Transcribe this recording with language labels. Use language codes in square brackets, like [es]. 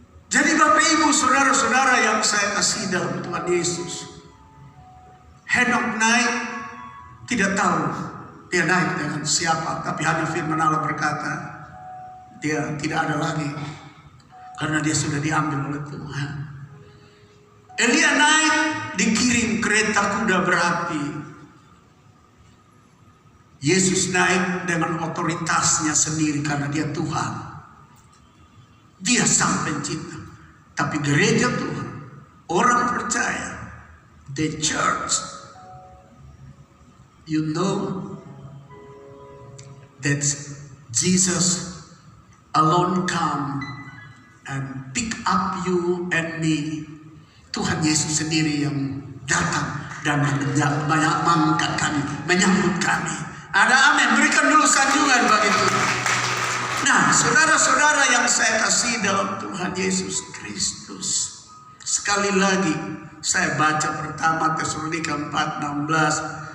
[id] Jadi Bapak Ibu Saudara-saudara yang saya kasih dalam Tuhan Yesus, Henok naik, tidak tahu dia naik dengan siapa, tapi hanya firman Allah berkata, dia tidak ada lagi karena dia sudah diambil oleh Tuhan. Elia naik, dikirim kereta kuda berapi. Yesus naik dengan otoritasnya sendiri karena dia Tuhan. Dia sang pencipta. Tapi gereja Tuhan, orang percaya, [en] the church, you know that Jesus alone come and pick up you and me. [id] Tuhan Yesus sendiri yang datang dan mengangkat kami, menyambut kami. Ada amin, berikan dulu sanjungan bagi Tuhan. Nah, saudara-saudara yang saya kasih dalam Tuhan Yesus Kristus, sekali lagi saya baca pertama Tesalonika 4:16.